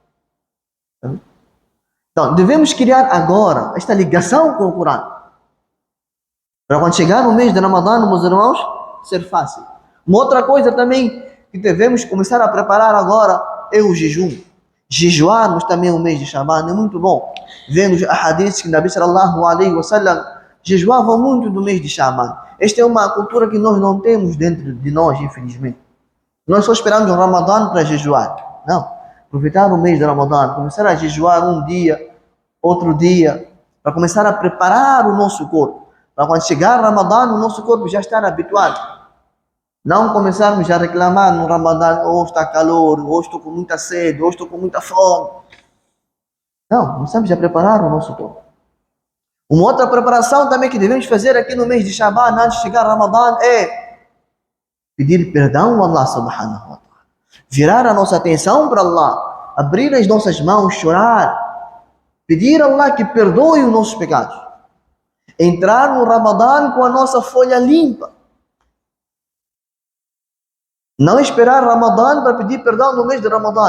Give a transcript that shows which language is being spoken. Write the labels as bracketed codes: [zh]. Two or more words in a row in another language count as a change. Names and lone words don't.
[pt] Então, devemos criar agora esta ligação com o Corão. Para quando chegar no mês de Ramadã, meus irmãos, ser fácil. Uma outra coisa também que devemos começar a preparar agora é o jejum. Jejuarmos também o mês de Shaban é muito bom. Vemos hadiths que [ar] نبي صلى الله عليه وسلم [pt] jejuava muito do mês de Shaban. Esta é uma cultura que nós não temos dentro de nós, infelizmente. Nós só esperamos o Ramadã para jejuar. Não. Aproveitar o mês de Ramadã, começar a jejuar um dia, outro dia, para começar a preparar o nosso corpo. Para quando chegar o Ramadã, o nosso corpo já estar habituado. Não começarmos a reclamar no Ramadã, hoje está calor, hoje estou com muita sede, hoje estou com muita fome. Não, começamos a preparar o nosso corpo. Uma outra preparação também que devemos fazer aqui no mês de Shaban, antes de chegar ao Ramadã, é pedir perdão a [ar] الله سبحانه وتعالى. [pt] Virar a nossa atenção para Allah, abrir as nossas mãos, chorar, pedir a Allah que perdoe os nossos pecados. Entrar no Ramadã com a nossa folha limpa. Não esperar Ramadã para pedir perdão no mês de Ramadã.